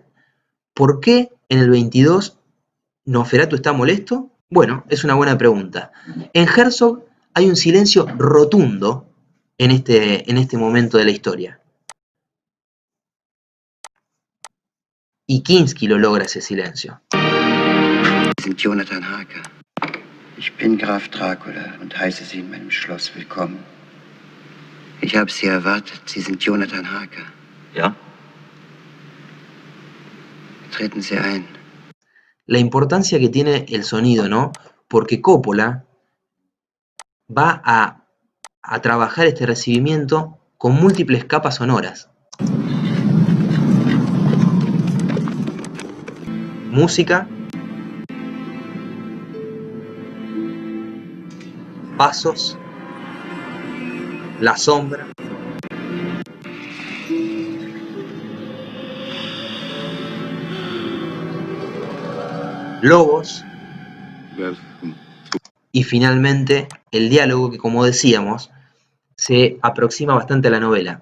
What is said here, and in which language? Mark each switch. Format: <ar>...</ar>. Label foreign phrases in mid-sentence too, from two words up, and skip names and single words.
<es>¿Por qué en el 22 Nosferatu está molesto? Bueno, es una buena pregunta. En Herzog hay un silencio rotundo en este momento de la historia. Y Kinski lo logra ese silencio.</es> <de>Sie sind Jonathan Harker. Ich bin Graf Dracula und heiße Sie in meinem Schloss willkommen. Ich habe Sie erwartet. Sie sind Jonathan Harker. Ja. Treten Sie ein.</de> <es>La importancia que tiene el sonido, ¿no? Porque Coppola va a trabajar este recibimiento con múltiples capas sonoras. Música, pasos, la sombra, lobos y finalmente el diálogo que, como decíamos, se aproxima bastante a la novela.</es>